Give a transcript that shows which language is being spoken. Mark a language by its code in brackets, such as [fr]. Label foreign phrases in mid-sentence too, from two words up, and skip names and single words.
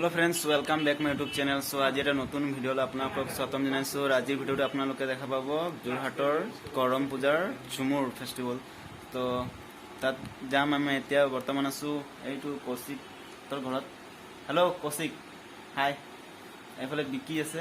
[en] friends welcome back my YouTube channel. [as] सो आज এটা নতুন ভিডিঅ'লৈ আপোনালোকক স্বাগতম জনাইছো। আজিৰ ভিডিঅ'টো আপোনালোকে দেখা পাব যোৰহাটৰ কৰম পূজাৰ ঝুমুৰ ফেষ্টিভেল। তো তাত যাম আমি এতিয়া বৰ্তমান আছো এইটো কৌশিকৰ ঘৰত। হেল্ল' কৌশিক, হাই। এইফালে বিকি আছে।